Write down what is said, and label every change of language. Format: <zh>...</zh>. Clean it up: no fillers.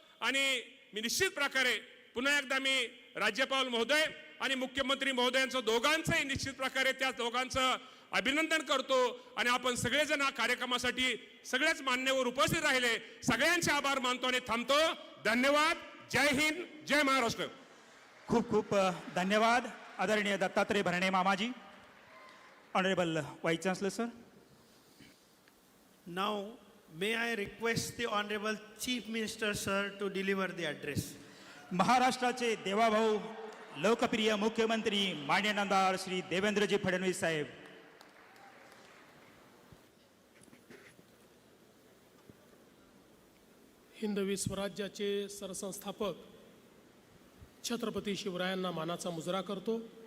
<mr>आणि मी निश्चित प्रकारे पुन्हा एकदा मी राज्यपाल महोदय आणि मुख्यमंत्री महोदयांचं दोघांचंही निश्चित प्रकारे त्या दोघांचं अभिनंदन करतो. आणि आपण सगळेजण या कार्यक्रमासाठी सगळेच मान्यवर उपस्थित राहिले, सगळ्यांचे आभार मानतो आणि थांबतो. धन्यवाद. जय हिंद, जय महाराष्ट्र. खूप खूप धन्यवाद आदरणीय दत्तात्रय भरणे मामाजी.</mr> <en>Honourable vice chancellor sir. Now, may I request the Honorable Chief Minister, sir, to deliver the address.</en> <mr>महाराष्ट्राचे देवाभाऊ, लोकप्रिय मुख्यमंत्री माननीय नामदार श्री देवेंद्रजी फडणवीस साहेब. हिंदवी स्वराज्याचे सरसंस्थापक छत्रपती शिवरायांना मानाचा मुजरा करतो.</mr>